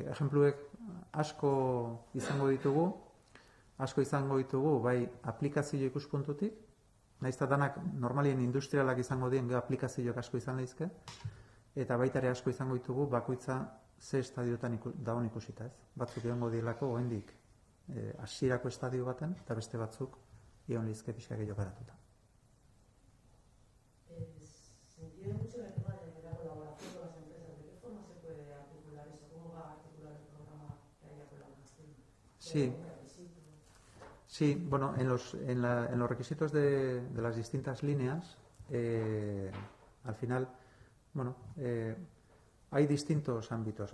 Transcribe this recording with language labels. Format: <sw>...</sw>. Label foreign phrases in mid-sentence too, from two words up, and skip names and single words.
<eu>Ejempluek asko izango ditugu, bai aplikazio ikuspuntutik, nahiz eta danak normalien industrialak izango dien aplikazioak asko izan lehizke, eta baita ere asko izango ditugu bakoitza ze estadiotan dagoen ikusita ez. Batzuk egongo dielako oraindik hasierako estadio baten, eta beste batzuk egon lehizke pixka gehiago garatuta.</eu> <es>Se entiende mucho el tema de la colaboración con las empresas. ¿De qué forma se puede articular eso? ¿Cómo va a articular el programa que haya colaboración? Sí. Sí, bueno, en los requisitos de las distintas líneas, al final, bueno, hay distintos ámbitos.</es>